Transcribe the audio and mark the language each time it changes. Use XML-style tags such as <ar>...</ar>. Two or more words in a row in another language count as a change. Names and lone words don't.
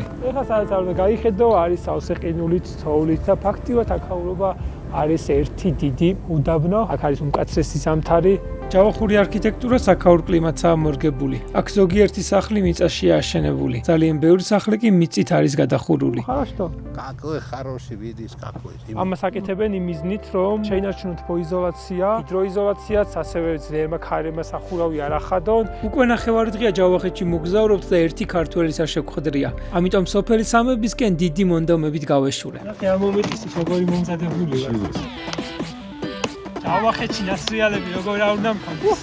<ka>ეხლა სადაც არ უნდა გაიხედო, არის სავსე ყინულით, თოვლით და ფაქტიურად აქაურობა არის ერთი დიდი უდაბნო. აქ არის უმკაცრესი ზამთარი. ჯავახური არქიტექტურა აქაურ კლიმატსაა მორგებული. აქ ზოგიერთი სახლი მიწაშია აშენებული. ძალიან ბევრი სახლი კი მიწით არის გადახურული.</ka> <ru>Хорошо. Какой хороший вид из какой.</ru> <ka>ამას აკეთებენ იმ მიზნით, რომ შეინარჩუნოთ თბოიზოლაცია, ჰიდროიზოლაციაც, ასევე ძლიერმა ქარებმა სახურავი არ ახადონ. უკვე ნახევარი დღეა ჯავახეთში მოგზაურობთ და ერთი ქართველის არ შეგხვედრია. ამიტომ სოფელი სამებისკენ დიდი მონდომებით გავეშურე. ნახე ამ მომენტში როგორი მომზადებული ვარ. ჯავახეთში ნასრიალები როგორ არ უნდა მქონდეს.</ka>